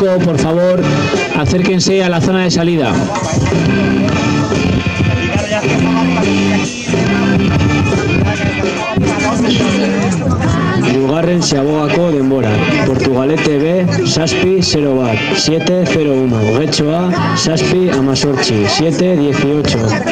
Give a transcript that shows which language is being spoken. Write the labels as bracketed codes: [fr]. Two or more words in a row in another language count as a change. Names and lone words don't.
[es] Por favor, acérquense a la zona de salida. [eu] Bigarren Ziabogako denbora. Portugalete B, Saspi, 0 bat, 7.01. Getxo A, Saspi, Amazortzi, 7.18.